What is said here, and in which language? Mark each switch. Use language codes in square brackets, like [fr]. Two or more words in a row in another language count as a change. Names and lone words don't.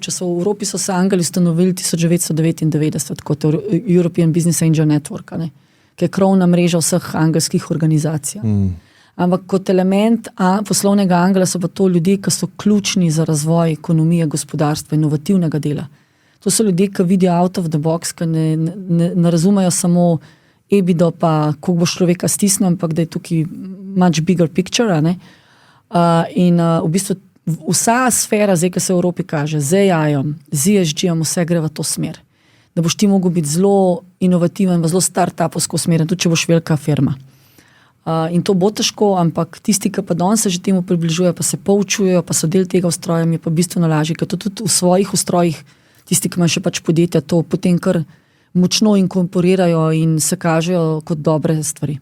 [sl] Če so v Evropi so se angeli ustanovili 1999 kot European Business Angel Network, ki je krovna mreža vseh angelskih organizacij. Ampak kot element poslovnega angela so pa to ljudje, ki so ključni za razvoj ekonomije, gospodarstva, inovativnega dela. To so ljudje, ki vidijo [en] out of the box, [sl] ki ne razumejo samo EBITDA, pa koliko bo človeka stisnil, ampak da je tukaj [en] much bigger picture. [sl] In v bistvu vsa sfera, zdaj, ki se v Evropi kaže, z AI-om, z ESG-om, vse gre v to smer. Da boš ti mogel biti zelo inovativen, zelo start-upovsko usmerjen, tudi če boš velika firma. In to bo težko, ampak tisti, ki pa danes se že temu približujejo, pa se poučujejo, pa so del tega ustroja, je pa bistveno lažje, ker to tudi v svojih ustrojih, tisti, ki imajo še pač podjetja, to potem kar močno inkorporirajo in se kažejo kot dobre stvari.